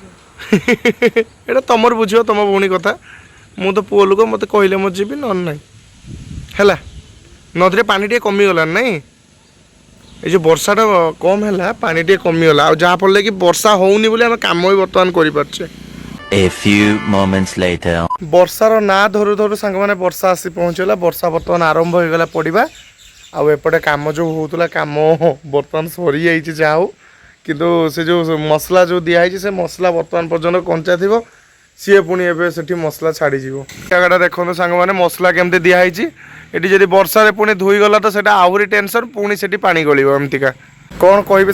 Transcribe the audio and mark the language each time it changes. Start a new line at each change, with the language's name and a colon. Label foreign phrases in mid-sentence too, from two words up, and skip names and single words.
Odia: ଏଇଟା ତମର ବୁଝିବ ତମ ଭଉଣୀ କଥା ମୁଁ ତ ପୁଅ ଲୋକ ମୋତେ କହିଲେ ମୁଁ ଯିବି ନହେଲେ ନାହିଁ ହେଲା ନଦୀରେ ପାଣି ଟିକେ କମିଗଲାଣି ନାଇଁ এই যে ବର୍ଷାଟା କମ୍ ହେଲା ପାଣି ଟିକେ କମିଗଲା ଆଉ ଯାହାଫଳରେ କି ବର୍ଷା ହେଉନି ବୋଲି ଆମେ କାମ ବି ବର୍ତ୍ତମାନ କରିପାରୁଛେ
English: A few moments later.
Odia: ବର୍ଷାର ନାଁ ଧରୁ ଧରୁ ସାଙ୍ଗମାନେ ବର୍ଷା ଆସି ପହଞ୍ଚିଗଲା ବର୍ଷା ବର୍ତ୍ତମାନ ଆରମ୍ଭ ହୋଇଗଲା ପଡ଼ିବା ଆଉ ଏପଟେ କାମ ଯେଉଁ ହେଉଥିଲା କାମ ବର୍ତ୍ତମାନ ସରିଯାଇଛି ଯାହା ହଉ କିନ୍ତୁ ସେ ଯେଉଁ ମସଲା ଯେଉଁ ଦିଆହେଇଛି ସେ ମସଲା ବର୍ତ୍ତମାନ ପର୍ଯ୍ୟନ୍ତ କଞ୍ଚା ଥିବ ସିଏ ପୁଣି ଏବେ ସେଠି ମସଲା ଛାଡ଼ିଯିବ ଜାଗାଟା ଦେଖନ୍ତୁ ସାଙ୍ଗମାନେ ମସଲା କେମିତି ଦିଆହେଇଛି ଏଠି ଯଦି ବର୍ଷାରେ ପୁଣି ଧୋଇଗଲା ତ ସେଇଟା ଆହୁରି ଟେନସନ୍ ପୁଣି ସେଠି ପାଣି ଗଳିବ ଏମିତିକା କ'ଣ କହିବି